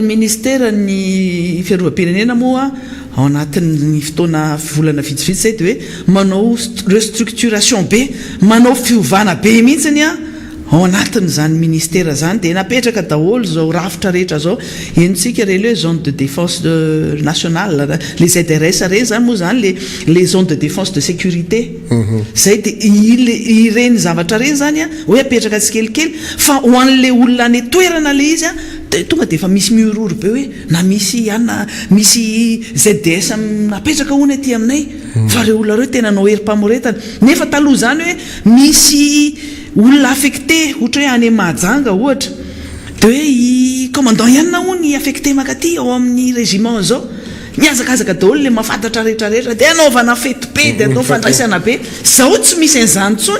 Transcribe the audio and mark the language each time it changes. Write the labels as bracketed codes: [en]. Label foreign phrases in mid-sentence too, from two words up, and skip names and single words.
[mg] ministera ny fiarovam-pirenena moa ao anatin'ny fotoana volana vitsivitsy zay de hoe manao restructuration be manao fiovana be mihitsiny ao anatin'izany ministera zany de napetraka daholo zao rafitra rehetra zao enontsika re [fr] le zone de défense nationale les ZRS [mg] reny zany moa zany [fr] les zones de défense de sécurité [mg] zay de ireny zavatra reny zany hoe apetraka tsikelikely fa ho an'le olona any toerana le izy de tonga de efa misy miororo be hoe na misy misy ZDS napetraka hoany aty aminay fa re olona reo tena nao erim-pamoretana nefa taloha zany hoe misy olona affecté ohatra hoe any Mahajanga ohatra de hoe commandant ihany hony affecté makaty ao amin'ny régiment zao miazakazaka daholo le mafantatra rehetrarehetra de anaovana fety be de atao fandraisana be zao tsy misy an'izany tsony